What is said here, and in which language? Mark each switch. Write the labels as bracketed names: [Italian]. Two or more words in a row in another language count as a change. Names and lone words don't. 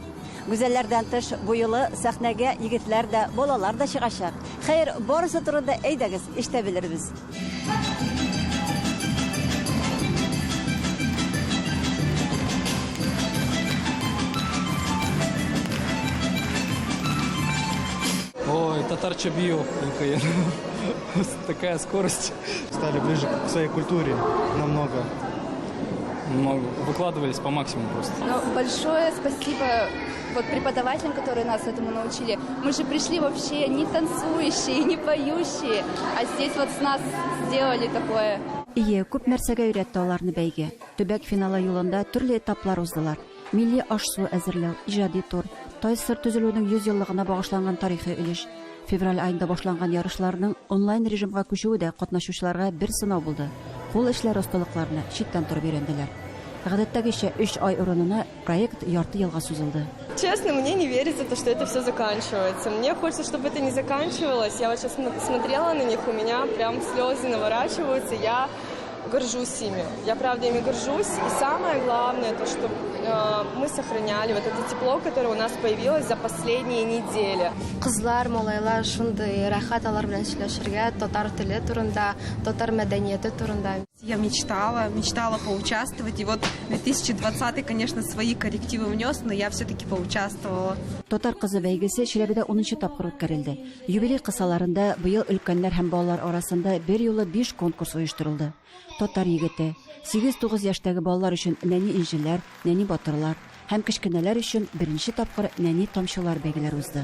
[Tatar] Гүзәлләрдән тыш бу юлы сәхнәгә егетләр дә, балалар да чыгачак. Хәер, барысы турында әйдәгез, ишетә белербез. [Russian] Ой, татарча бью. Такая скорость. Стали ближе к своей культуре намного. Выкладывались по максимуму просто. Большое спасибо преподавателям, которые нас этому научили. Мы же пришли вообще не танцующие, не поющие, а здесь с нас сделали такое. [Tatar] Ие, күп нәрсәгә өйрәтте аларны бәйге. Төбәк финалы юлында төрле этаплар уздылар. Милли аш-су әзерләү, иҗади тур, ТССР төзелүнең 100 еллыгына багышланган тарихи өлеш. Февраль айында башланган ярышларның онлайн режимга күчүе дә катнашучыларга бер сынау булды. Кул эшләре осталыкларны читтән торып өйрәнделәр. Гадәттәгечә 3 ай урынына проект ярты елга сузылды. [Russian] Честно, мне не верится, что это все заканчивается. Мне хочется, чтобы это не заканчивалось. Я вот сейчас смотрела на них, у меня прям слезы наворачиваются. Я горжусь ими. Я правда ими горжусь. И самое главное, то, что мы сохраняли вот это тепло, которое у нас появилось за последние недели. [Tatar] Кызлар, малайлар шундый рәхәт алар белән сөйләшергә, татар теле турында, татар мәдәнияте турында. [Russian] Я мечтала поучаствовать. И вот 2020, конечно, свои коррективы внес, но я все-таки поучаствовала. [Tatar] Татар кызы бәйгесе Шиләбедә 10нчы тапкыр үткәрелде. Юбилей кысаларында быел өлкәннәр һәм балалар арасында бер юлы 5 конкурс оештырылды. Татар егете, 8-9 яшьтәге балалар өчен нәни инҗеләр, нәни батырлар һәм кечкенәләр өчен беренче тапкыр нәни тамчылар бәйгеләр узды.